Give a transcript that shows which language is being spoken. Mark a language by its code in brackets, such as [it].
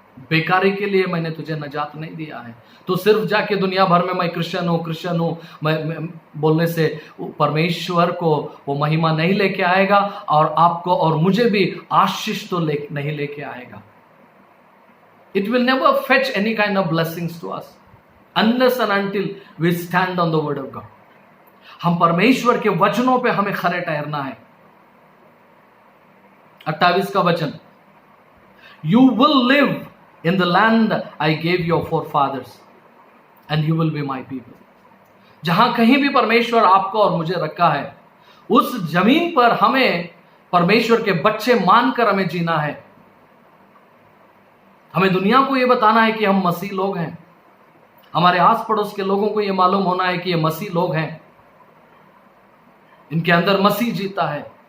[hi] बेकारी के लिए मैंने तुझे नजात नहीं दिया है। तो सिर्फ जाके दुनिया भर में मैं क्रिश्चियन हूं मैं बोलने से परमेश्वर को वो महिमा नहीं लेके आएगा, और आपको और मुझे भी आशीष तो नहीं लेके आएगा। [en] It will never fetch any kind of blessings to us unless and until we stand on the word of God. [hi] हम परमेश्वर के वचनों पे हमें खरे ठहरना है। 28 का वचन, [en] You will live in the land I gave your forefathers and you will be my people. [hi] जहां कहीं भी परमेश्वर आपको और मुझे रखा है, उस जमीन पर हमें परमेश्वर के बच्चे मानकर हमें जीना है। हमें दुनिया को यह बताना है कि हम मसीह लोग हैं। हमारे आस पड़ोस के लोगों को यह मालूम होना है कि ये मसीह लोग हैं, इनके अंदर मसीह जीता है।